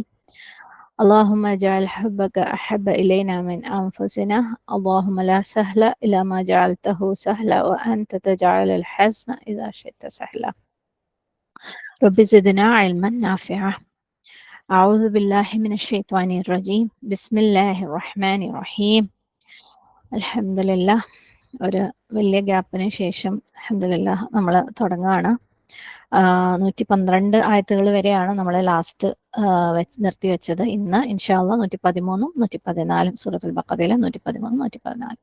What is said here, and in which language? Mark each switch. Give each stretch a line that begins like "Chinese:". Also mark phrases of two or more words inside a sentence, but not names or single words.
Arabic: اللهم اجعل حبك أحب إلينا من أنفسنا. اللهم لا سهل إلا ما جعلته سهلا وأنت تجعل الحزن إذا شئت سهلا. رب زدنا علما نافعا. أعوذ بالله من الشيطان الرجيم. بسم الله الرحمن الرحيم. الحمد لله.
Malayalam: ഒരു വലിയ ഗ്യാപ്പിന് ശേഷം
Arabic: الحمد لله
Malayalam: നമ്മൾ തുടങ്ങുകയാണ്. 112 ആയത്തുകൾ വരെയാണ് നമ്മൾ ലാസ്റ്റ് നിർത്തി വെച്ചത്. ഇന്ന്
Arabic: إن شاء الله
Malayalam: 113ഉം 114 സൂറത്തുൽ ബഖറയിലെ 113 114.